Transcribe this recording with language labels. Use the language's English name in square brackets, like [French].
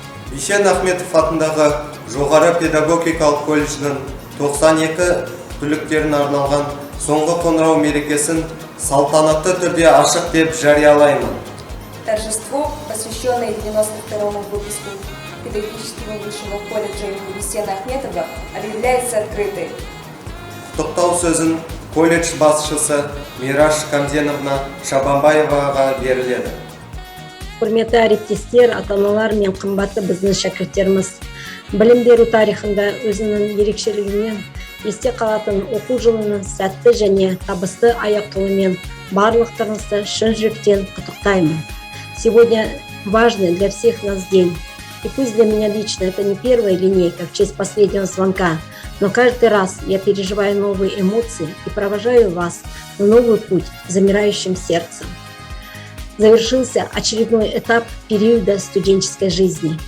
[Kazakh] Бейсен Ахметов атындағы жоғары педагогикалық колледждің 92 түлектерін арналған соңғы қоңырау мерекесін салтанатты түрде ашық деп жариялаймын. [Russian] Торжество, посвященное 92-му выпуску педагогического высшего колледжа имени Бейсена Ахметова, объявляется открытой. [Kazakh] Құттықтау сөзін колледж басшысы Мираш Камзеновна Шабанбаеваға беріледі. Құрметті әріптестер, ата-аналар мен қымбатты біздің шәкірттеріміз, білім беру тарихында өзінің ерекшелігімен есте қалатын оқу жылының сәтті және табысты аяқталуымен барлықтарыңызды шын жүректен құттықтаймын. [Russian] Сегодня важный для всех нас день. И пусть для меня лично это не первая линейка в честь последнего звонка, но каждый раз я переживаю новые эмоции и провожаю вас в новый путь замирающим сердцем. Завершился очередной этап периода студенческой жизни.